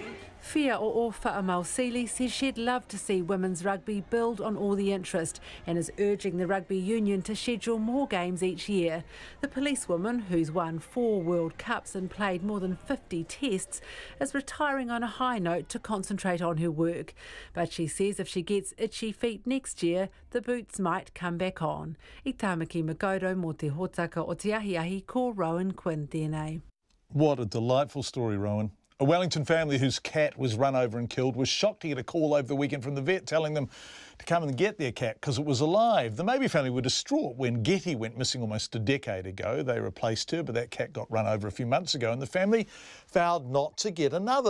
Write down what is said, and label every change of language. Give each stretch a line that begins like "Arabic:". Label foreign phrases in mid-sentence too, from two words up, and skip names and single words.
English: Fia O'Wha'amausili says she'd love to see women's rugby build on all the interest and is urging the Rugby Union to schedule more games each year. The policewoman, who's won 4 World Cups and played more than 50 tests, is retiring on a high note to concentrate on her work. But she says if she gets itchy feet next year, the boots might come back on.
Māori: I tāmaki Makaurau mō te hōtaka o te ahi ko Rowan Quinn tēnei.
English: What a delightful story, Rowan. A Wellington family whose cat was run over and killed was shocked to get a call over the weekend from the vet telling them to come and get their cat because it was alive. The Maori family were distraught when Getty went missing almost a decade ago. They replaced her, but that cat got run over a few months ago and the family vowed not to get another.